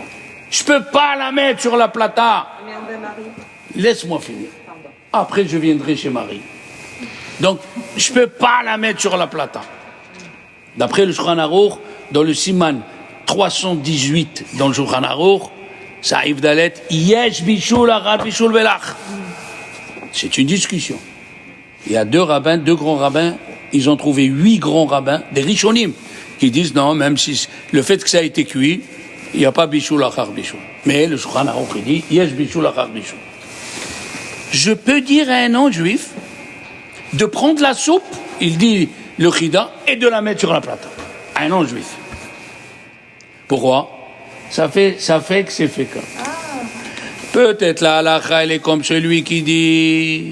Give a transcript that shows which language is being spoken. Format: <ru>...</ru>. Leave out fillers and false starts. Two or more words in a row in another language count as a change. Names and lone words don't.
<fr>Je peux pas la mettre sur la plata. Mais en bain-marie. Laisse-moi finir. Pardon. Après, je viendrai chez Marie. Donc, je peux pas la mettre sur la plata. D'après le Shulchan Aruch, dans le Siman 318, dans le Shulchan Aruch, ça arrive d'aller</fr> <he>יש בישול אחר בישול בלח.</he> <fr>C'est une discussion. Il y a deux grands rabbins, ils ont trouvé 8 grands rabbins, des rishonim, qui disent non, même si le fait que ça a été cuit, il n'y a pas</fr> <he>בישול אחר בישול.</he> <fr>Mais le Shulchan Aruch, il dit</fr> <he>יש בישול אחר בישול.</he> <fr>Je peux dire à un non-juif de prendre la soupe, il dit le chida, et de la mettre sur la plata. À un non-juif. Pourquoi? Ça fait que c'est fait comme. Peut-être la halakha, elle est comme celui qui dit.</fr>